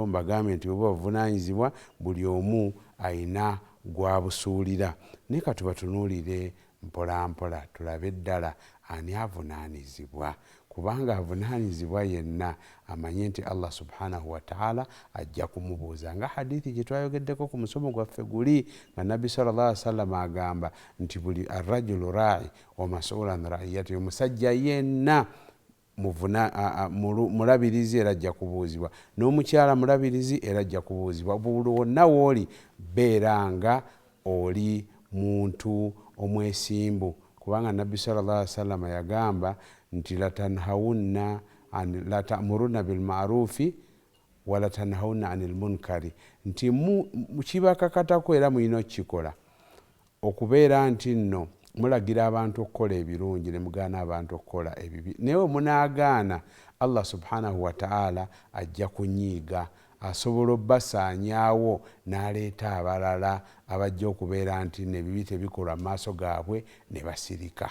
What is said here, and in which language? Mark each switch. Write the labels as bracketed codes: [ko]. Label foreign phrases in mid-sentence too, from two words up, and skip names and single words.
[lg] Mbagambe nti bwe bavunaanyizibwa buli omu ayina gwabusuulira. Naye ka tubatunuulire mpola mpola tulabe ddala ani avunaanyizibwa. Kubanga avunaanyizibwa yenna amanye nti [ar] الله سبحانه وتعالى [lg] ajja kumubuuza. Nga hadithi gye twayogeddeko ku musomo gwaffe guli nga Nabbi [ar] صلى الله عليه وسلم [lg] agamba nti buli [ar] الرجل راع و مسؤول رعيته, [lg] omusajja yenna mulabirizi era ajja kubuuzibwa, n'omukyala mulabirizi era ajja kubuuzibwa. Buli wonna w'oli beera nga oli muntu omwesimbu, kubanga Nabbi [ar] صلى الله عليه وسلم [lg] yagamba nti [ar] لتأمرن بالمعروف و لتنهون عن المنكر, [lg] nti kibakakatako era mulina okukikola okubeera nti nno mulagira abantu okukola ebirungi ne mugaana abantu okukola ebibi. Naye munaagaana, [ar] الله سبحانه وتعالى [lg] ajja kunyiiga, asobola obbasaanyaawo n'aleeta abalala abajja okubeera nti n'ebibi tebikolwa mu maaso gaabwe ne basirika.